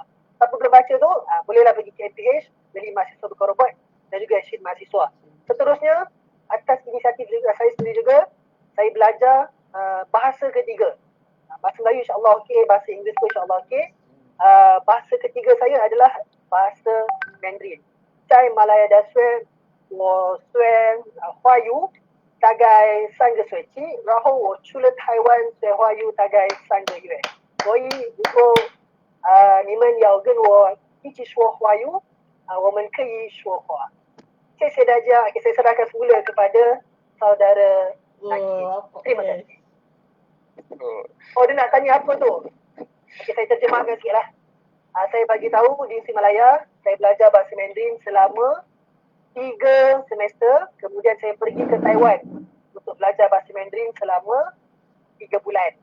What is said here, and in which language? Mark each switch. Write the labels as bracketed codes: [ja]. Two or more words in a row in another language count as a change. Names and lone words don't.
[ms] Siapa belum baca tu, bolehlah pergi ke MPH, beli mahasiswa bukan robot dan juga action mahasiswa. Seterusnya, atas inisiatif juga saya sendiri juga, saya belajar bahasa ketiga. Bahasa Melayu insyaAllah okey, bahasa Inggeris pun insyaAllah okey. Bahasa ketiga saya adalah bahasa Mandarin. Saya Malaya da Sue, [zh] 我虽然华语大概3个学期，然后我去了台湾学华语大概3个月。所以如果你们要跟我一起说华语，我们可以说话。谢谢大家. [ms] Saya serahkan semula kepada saudara Nakib. Terima kasih. Dia nak tanya apa tu? Okay, saya terjemahkan sikit lah. Saya bagi tahu di Himalaya, saya belajar bahasa Mandarin selama 3 semester, kemudian saya pergi ke Taiwan untuk belajar bahasa Mandarin selama 3 bulan.